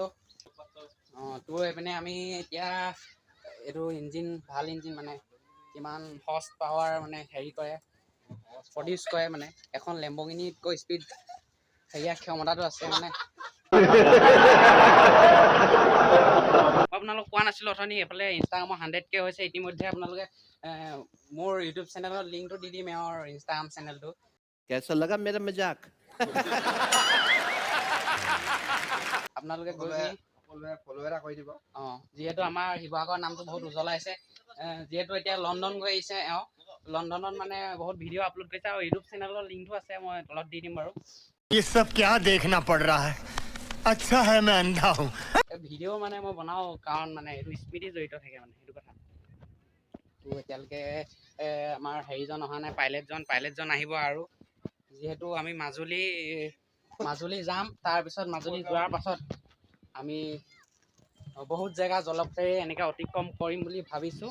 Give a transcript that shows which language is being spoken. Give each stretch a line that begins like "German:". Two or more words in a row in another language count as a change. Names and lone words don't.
Assamese: এইপিনে আমি এতিয়া এইটো ইঞ্জিন, ভাল ইঞ্জিন, মানে কিমান
English: horse power
Assamese: মানে হেৰি কৰে, প্ৰডিউচ কৰে। মানে এখন লেম্বৰগিনিতকৈ স্পীড ক্ষমতাটো আছে। মানে আপোনালোক কোৱা নাছিলোঁ অথনি, এইফালে ইনষ্টাগ্ৰামৰ 100K হৈছে ইতিমধ্যে। আপোনালোকে মোৰ ইউটিউব চেনেলৰ লিংকটো দি দিম, এওঁৰ ইনষ্টাগ্ৰাম চেনেলটো।
Hindi: कैसा लगा मेरा मजाक?
Assamese: আপোনালোকে গৈ ফ'ল' এটা কৰি দিব। যিহেতু আমাৰ শিৱসাগৰৰ নামটো বহুত উজ্বলাইছে। যিহেতু এতিয়া লণ্ডন গৈ আহিছে এওঁ, লণ্ডনত মানে বহুত ভিডিঅ' আপলোড কৰিছে, আৰু ইউটিউব চেনেলৰ লিংকটো আছে, মই তলত দি দিম বাৰু।
Hindi: ये सब क्या देखना पड़ रहा है? अच्छा है मैं अंधा हूँ।
Assamese: ভিডিঅ' মানে মই বনাওঁ কাৰণ মানে এইটো স্মৃতি জড়িত থাকে, মানে সেইটো কথা। এতিয়ালৈকে আমাৰ হেৰিজন অহা নাই, পাইলটজন আহিব। আৰু যিহেতু আমি মাজুলী যাম, তাৰপিছত মাজুলী যোৱাৰ পাছত আমি বহুত জেগা জলপথেৰে এনেকৈ অতিক্ৰম কৰিম বুলি ভাবিছোঁ।